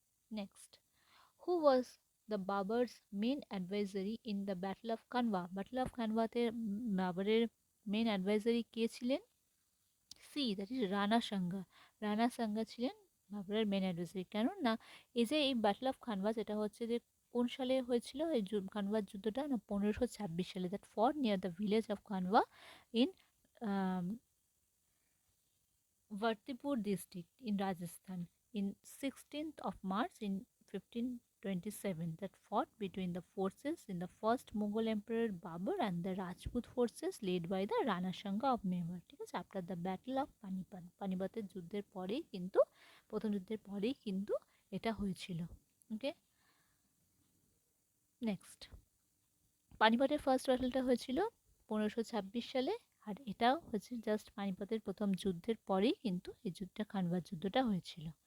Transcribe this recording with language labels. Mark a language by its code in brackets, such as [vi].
[en] Next, who was the Babur's main advisory in the battle of Khanwa? [bn] Battle of কানভাতে বাবরের main advisory কে ছিলেন? [en] C, that is [bn] Rana Sanga. Rana Sanga ছিলেন বাবরের main advisory. কেন না, এই যে এই ব্যাটল অফ খানভা, যেটা হচ্ছে যে কোন সালে হয়েছিল এই খানভার যুদ্ধটা? না, 1526 সালে। [en] That for near the village of Khanwa in Vartipur district in Rajasthan in 16th of March in 1527, that fought between the forces in the first Mughal Emperor Babur and the Rajput forces led by the Rana Sanga of Mewar. [bn] ঠিক আছে, [en] After the battle of Panipat. [bn] পানিপতের যুদ্ধের পরেই কিন্তু, প্রথম যুদ্ধের পরেই কিন্তু এটা হয়েছিল। ওকে। নেক্সট, পানিপতের ফার্স্ট ব্যাটলটা হয়েছিল 1526 সালে, আর এটাও হচ্ছে জাস্ট পানিপতের প্রথম যুদ্ধের পরেই কিন্তু এই যুদ্ধটা, খানবার যুদ্ধটা হয়েছিল।